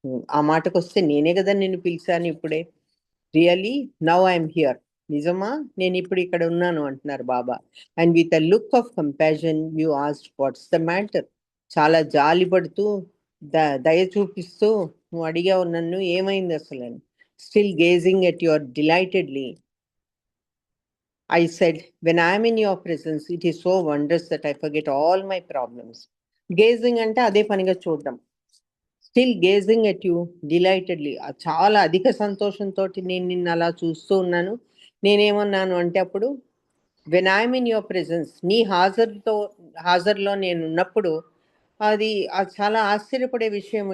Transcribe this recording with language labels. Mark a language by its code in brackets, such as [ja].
[te] ఆ మాటకు వస్తే నేనే కదా నిన్ను పిలిచాను ఇప్పుడే. [en] Really now I'm here. [te] నిజమా, నేను ఇప్పుడు ఇక్కడ ఉన్నాను అంటున్నారు బాబా. [en] And with a look of compassion you asked what's the matter. [te] చాలా జాలి పడుతూ దయ చూపిస్తూ నువ్వు అడిగావు నన్ను, ఏమైంది అసలు అని. [en] Still gazing at your delightedly I said, when I am in your presence, it is so wondrous that I forget all my problems. [te] Gazing అంటే అదే పనిగా చూడడం. [en] still gazing at you delightedly, [te] చాలా అధిక సంతోషంతో నేను నిన్ను అలా చూస్తూ ఉన్నాను. నేనేమన్నాను అంటే అప్పుడు, [en] when I'm in your presence, [te] నీ హాజరులో నేను ఉన్నప్పుడు అది చాలా ఆశ్చర్యపడే విషయం.